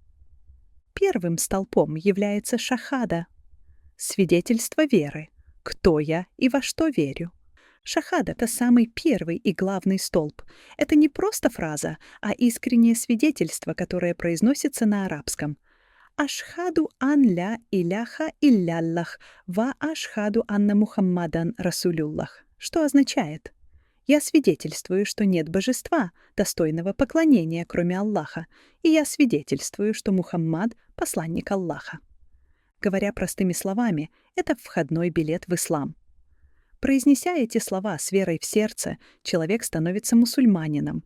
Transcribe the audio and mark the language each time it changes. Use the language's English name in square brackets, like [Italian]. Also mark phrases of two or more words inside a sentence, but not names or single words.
[Russian] Первым столпом является шахада — свидетельство веры. Кто я и во что верю? Шахада — это самый первый и главный столб. Это не просто фраза, а искреннее свидетельство, которое произносится на арабском. [Arabic] «أشهد أن لا إله إلا الله وأشهد أن محمدا رسول الله», [Russian] что означает: «Я свидетельствую, что нет божества, достойного поклонения, кроме Аллаха, и я свидетельствую, что Мухаммад — посланник Аллаха». Говоря простыми словами, это входной билет в ислам. Произнеся эти слова с верой в сердце, человек становится мусульманином.